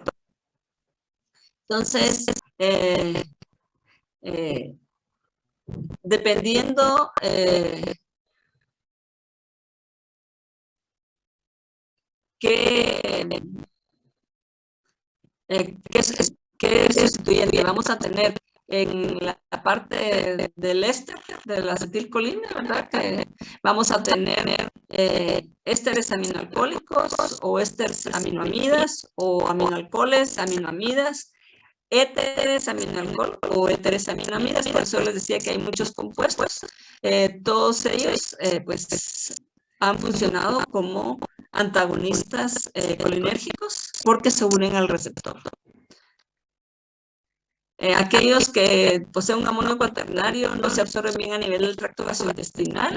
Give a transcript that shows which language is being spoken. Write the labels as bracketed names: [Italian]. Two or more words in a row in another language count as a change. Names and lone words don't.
[Spanish] Entonces, dependiendo qué sustituyente vamos a tener en la parte del éster de la acetilcolina, ¿verdad? Que vamos a tener ésteres aminoalcohólicos o ésteres aminoamidas o aminoalcoholes, aminoamidas, éteres aminoalcohol o éteres aminoamidas. Por eso les decía que hay muchos compuestos. Todos ellos pues han funcionado como antagonistas colinérgicos porque se unen al receptor. Aquellos que poseen un amonio cuaternario no se absorben bien a nivel del tracto gastrointestinal.